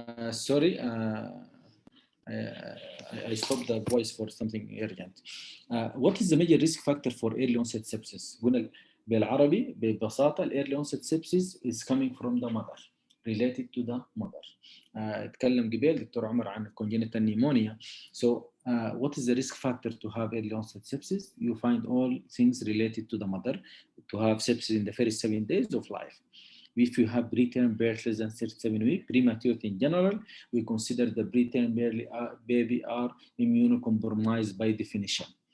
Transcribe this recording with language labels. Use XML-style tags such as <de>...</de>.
<en>Sorry, I stopped the voice for something urgent. What is the major risk factor for early onset sepsis?</en> <ar>قلنا بالعربي ببساطة ال</ar> <en>early onset sepsis is coming from the mother, related to the mother.</en> <ar>اتكلم قبل دكتور عمر عن congenital pneumonia.</ar> <en>So what is the risk factor to have early onset sepsis? You find all things related to the mother to have sepsis in the first 7 days of life. If you have preterm birth less than 37 weeks, prematurity in general, we consider the preterm baby are immunocompromised by definition.</en>